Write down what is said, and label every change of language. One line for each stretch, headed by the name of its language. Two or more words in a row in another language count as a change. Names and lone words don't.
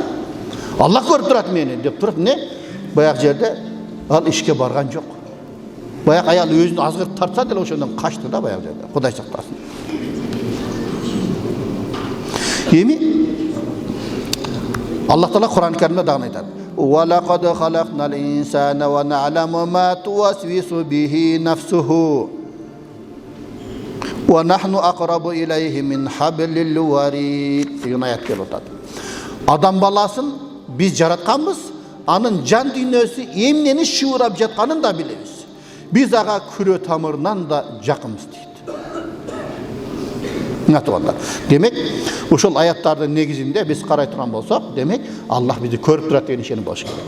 Kyrgyz: Аллах көрүп турат мени деп туруп не? Баягы жерде ал ишке барган жок. Баягы аял өзүн азгырып тартса деле ошондон качты да баягы жерде. Кудай сактасын. Эми Аллах Таала Кур'ан Каримде дагы айтат.
Arabic: ولقد خلقنا الإنسان ونعلم ما توسوس به نفسه ونحن أقرب إليه من حبل الوريد.
Kyrgyz: Деген аят келип атат. Адам баласын биз жаратканбыз, анын жан дүйнөсү эмнени шуурап жатканын да билебиз. Биз ага күрө тамырынан да жакынбыз дейт. Туугандар. Демек, ушул аяттардын негизинде биз карай турган болсок, демек Аллах бизди көрүп турат деген ишени болуш керек.